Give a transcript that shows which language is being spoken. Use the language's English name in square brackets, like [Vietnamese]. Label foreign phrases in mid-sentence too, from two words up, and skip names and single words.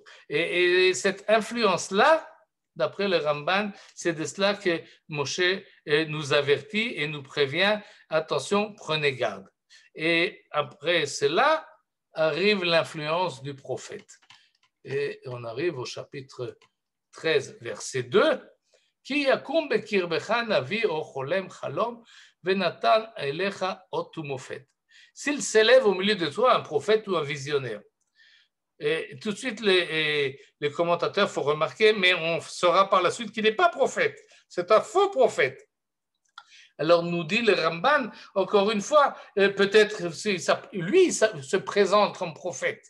[French] Et cette influence-là, d'après le Ramban, c'est de cela que Moshe nous avertit et nous prévient, attention, prenez garde. Et après cela, arrive l'influence du prophète. Et on arrive au chapitre 13, verset 2. [Hebrew] כי יקום בקרבך נביא או חולם חלום ונתן אליך אות ומופת. [French] s'il s'élève au milieu de toi un prophète ou un visionnaire. Et tout de suite, les commentateurs font remarquer, mais on saura par la suite qu'il n'est pas prophète. C'est un faux prophète. Alors nous dit le Ramban, encore une fois, peut-être lui se présente comme prophète.